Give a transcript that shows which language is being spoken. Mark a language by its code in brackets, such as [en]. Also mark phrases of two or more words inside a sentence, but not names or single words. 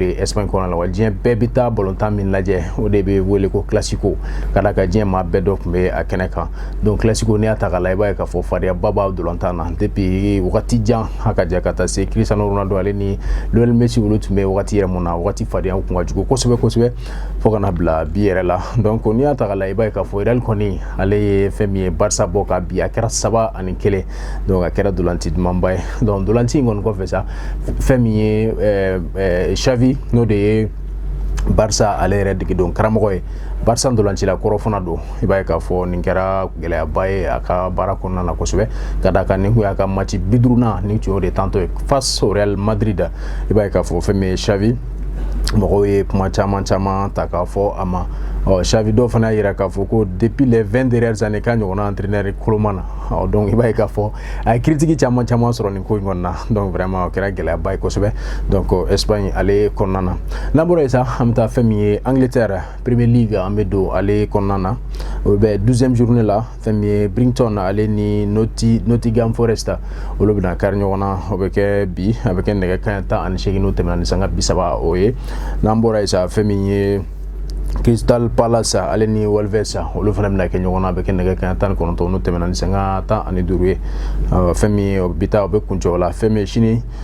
[bm] ye Espagne kɔnɔ la wa diɲɛ bɛɛ bɛ taa balontan min lajɛ o de bɛ wele ko Clasico ka d'a kan diɲɛ maa bɛɛ dɔ tun bɛ a kɛnɛ kan donc Clasico n'i y'a ta k'a la i b'a ye k'a fɔ fadeyaba b'a dolantan na depuis wagati jan a ka jan ka taa se Cristiano Ronaldo ale ni Lionel Messi olu tun bɛ wagati yɛrɛ mun na wagati fadenya kun ka jugu kosɛbɛ fo ka na bila bi yɛrɛ la donc n'i y'a ta k'a la i b'a ye k'a fɔ Real kɔni ale ye fɛn min ye Barça bɔ ka bi a kɛra 3-1 donc a kɛra dolanci dumanba ye donc dolanci in kɔni kɔfɛ sa fɛn min ye Xavi n'o de ye Barça ale yɛrɛ dege don karamɔgɔ ye Barça ndolancila kɔrɔ fana don i b'a ye k'a fɔ nin kɛra gɛlɛyaba ye a ka baara kɔnɔna na kosɛbɛ ka d'a kan nin kun y'a ka match 50 nin tun y'o de tantɔ ye [fr] face au [bm] Real Madrid i b'a ye k'a fɔ fɛn min ye Xavi mɔgɔw ye kuma caman ta k'a fɔ a ma Xavi dɔw fana y'a jira k'a fɔ ko [fr] depuis les 20 dernières années [bm] k'a ɲɔgɔnna entraîneur koloma na donc i b'a ye k'a fɔ a ye critique caman sɔrɔ nin ko in kɔnɔna na [fr] donc vraiment [bm] o kɛra gɛlɛyaba ye kosɛbɛ donc Espagne ale kɔnɔna na n'an bɔra yen sa an bɛ taa fɛn min ye Angleterre Premier League an bɛ don ale kɔnɔna na o bɛ 12e journée la fɛn min ye Brighton ale ni Nottingham Forest olu bɛna kari ɲɔgɔn na o bɛ kɛ bi a bɛ kɛ nɛgɛ kanɲɛ 18 n'o tɛmɛna ni sanga 30 o ye n'an bɔra yen sa fɛn min ye Crystal Palace ale ni Wolves olu fana bɛna kɛ ɲɔgɔn na a bɛ kɛ nɛgɛ kanɲɛ 19 n'o tɛmɛna ni sanga 15 ye fɛn min ye bi ta o bɛ kuncɛ o la fɛn min ye sini